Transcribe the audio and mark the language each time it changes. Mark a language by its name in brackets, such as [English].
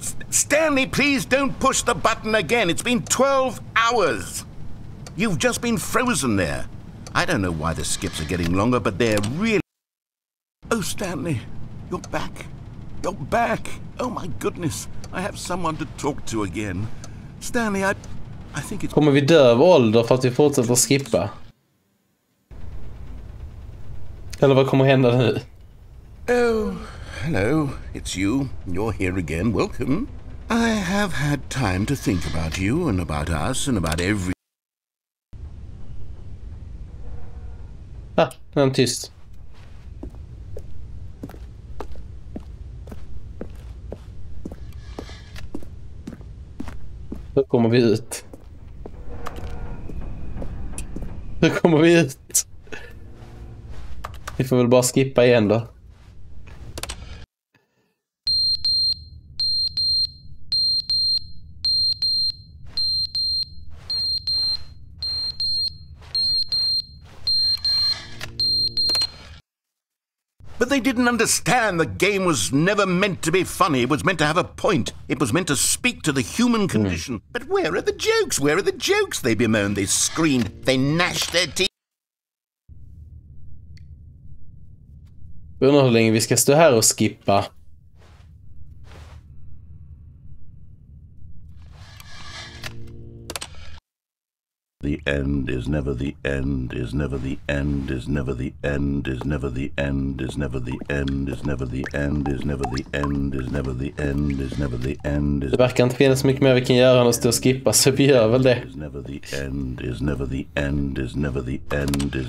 [English] Stanley, please don't push the button again. It's been 12 hours. You've just been frozen there. I don't know why the skips are getting longer, but they're really... Oh, Stanley, you're back. You're back. Oh my goodness. I have someone to talk to again. Stanley, I think it's... [Swedish] Kommer vi dö av ålder för att vi fortsätter skippa? Eller vad kommer hända nu? [English] Oh, hello. It's you. You're here again. Welcome. I have had time to think about you and about us and about every... [Swedish] Nu är han tyst. Hur kommer vi ut? Vi får väl bara skippa igen då. [English] But they didn't understand the game was never meant to be funny. It was meant to have a point. It was meant to speak to the human condition. But where are the jokes? Where are the jokes? They bemoaned, they screamed, they gnashed their teeth. [Swedish] Undrar hur länge vi ska stå här och skippa. [English] The end is never the end, is never the end, is never the end, is never the end, is never the end, is never the end, is never the end, is never the end, is never the end. [Swedish] Det verkar inte finnas så mycket mer vi kan göra än att stå och skippa, så vi gör väl det. [English] Is never the end, is never the end, is never the end.